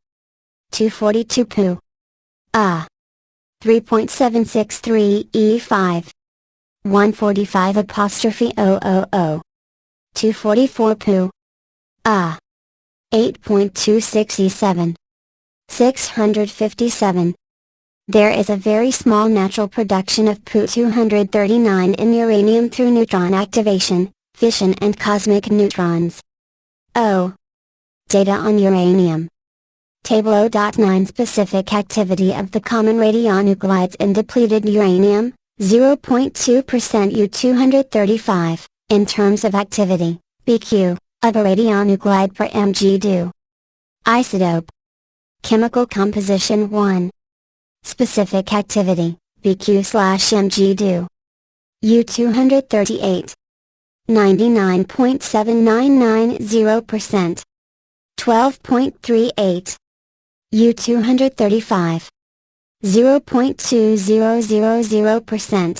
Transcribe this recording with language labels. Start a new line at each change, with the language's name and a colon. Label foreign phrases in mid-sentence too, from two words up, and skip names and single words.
English: 242 3.763 E5. 145'000. 244 8.26 E7. 657. There is a very small natural production of Pu-239 in uranium through neutron activation, fission and cosmic neutrons. O. Data on uranium. Table 0.9 Specific activity of the common radionuclides in depleted uranium, 0.2% U-235, in terms of activity, BQ, of a radionuclide per mg DU. Isotope. Chemical composition 1. Specific activity, BQ/mg DU. U-238. 99.7990%. 12.38. U-235. 0.2000%.